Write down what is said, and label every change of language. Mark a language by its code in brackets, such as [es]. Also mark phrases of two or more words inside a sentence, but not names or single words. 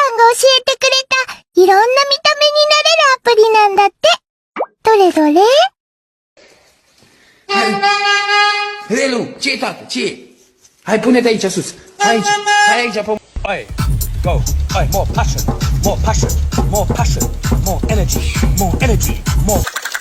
[ja] えてくれた、いろんな見た目になれるアプリなんだって。どれどれ [ro] Lelu, ce tată, ce? Hai, pune-te aici sus. Aici, hai aici pe... Oi, [en] go. Oi, more passion, more passion, more passion, more energy, more energy, more...